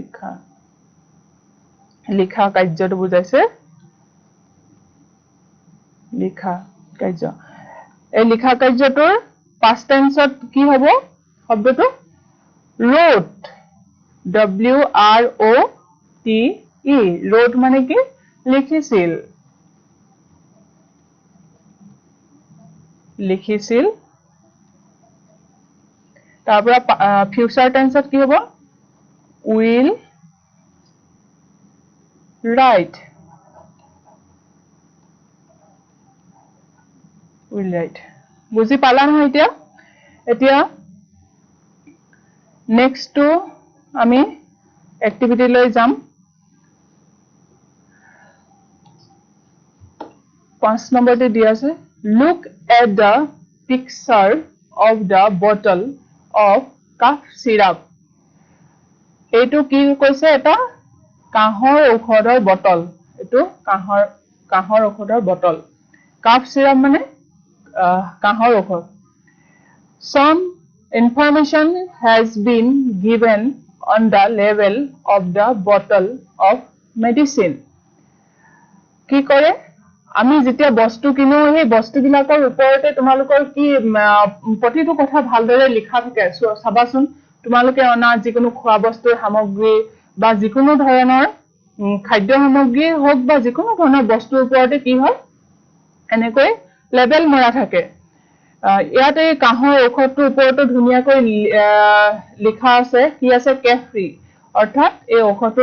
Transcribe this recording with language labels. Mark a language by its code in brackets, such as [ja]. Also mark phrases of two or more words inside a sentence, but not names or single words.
[as] লিখা কাৰ্যটো বুজাইছে লিখা কাৰ্য এই লিখা কাৰ্যটোৰ [en] past tenseত [as] কি হ'ব শব্দটো wrote WROTE wrote মানে কি লিখিছিল তাৰ পৰা [en] future tenseত [as] কি হ'ব will write বুজি পালা নহয় এতিয়া [en] next to [as] আমি এক্টিভিটি লৈ যাম 5 নম্বৰতে দিয়া আছে [en] look at the picture of the bottle of cough syrup [as] এইটো কি কৈছে এটা কাহৰ ঔষধৰ বটল এইটো কাহৰ ঔষধৰ বটল [en] cough syrup [as] মানে কাহৰ ঔষধ [en] some information has been given on the label of the bottle of medicine [as] কি কৰে আমি যেতিয়া বস্তু কিনো সেই বস্তুবিলাকৰ ওপৰতে তোমালোকৰ কি প্ৰতিটো কথা ভালদৰে লিখা থাকে চাবাচোন তোমালোকে অনা যিকোনো খোৱা বস্তুৰ সামগ্ৰী বা যিকোনো ধৰণৰ খাদ্য সামগ্ৰী হওক বা যিকোনো ধৰণৰ বস্তুৰ ওপৰতে কি হয় এনেকৈ লেবেল মৰা থাকে ইয়াতে কাহৰ ঔষধটোৰ ওপৰতে ধুনীয়াকৈ লিখা আছে কি আছে কেফ্ৰি অৰ্থাৎ এই ঔষধটোৰ